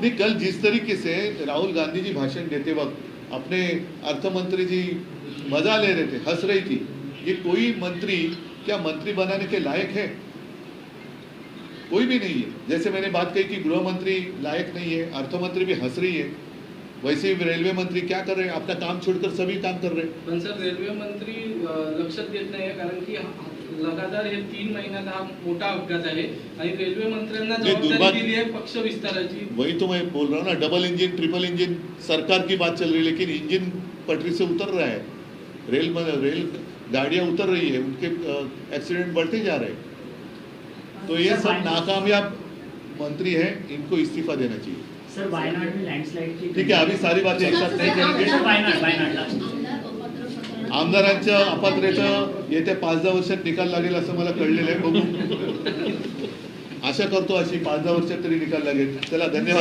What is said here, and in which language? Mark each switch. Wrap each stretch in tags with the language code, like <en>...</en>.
<hi>नहीं, कल जिस तरीके से राहुल गांधी जी भाषण देते वक्त अपने अर्थमंत्री जी मजा ले रहे थे, हंस रही थी, ये कोई मंत्री क्या मंत्री बनाने के लायक है? कोई भी नहीं है. जैसे मैंने बात कही कि गृह मंत्री लायक नहीं है, अर्थमंत्री भी हंस रही है, वैसे ही रेलवे मंत्री क्या कर रहे हैं? अपना काम छोड़कर सभी काम कर रहे हैं.</hi> <mr>पण सर, रेल्वे मंत्री लक्षात देत नाही, कारण की लगातार हे 3 महिन्यात हा मोठा अपघात आहे आणि रेल्वे मंत्र्यांना जबाबदारी दिली आहे पक्ष विस्ताराची.</mr> <hi>वही तो मैं बोल रहा हूँ ना, डबल इंजन ट्रिपल इंजन सरकार की बात चल रही है, लेकिन इंजन पटरी से उतर रहा है, रेल गाड़ियां उतर रही है, उनके एक्सीडेंट बढ़ते जा रहे हैं। तो ये सब नाकामयाब मंत्री हैं, इनको इस्तीफा देना चाहिए। सर वायनाड में लँडस्लाईड की</hi> <mr>ठीक आहे, आम्ही</mr> <hi>सारी बातें एक साथ नहीं करेंगे।</hi> <mr>सर वायनाडला आमदारांच्या अपात्रतेचं येत्या 5-10 वर्षात निकाल लागेल असं मला कळलेलं आहे, बघू। आशा करतो अशी 5-10 वर्षात तरी निकाल लागेल। चला, धन्यवाद।</mr>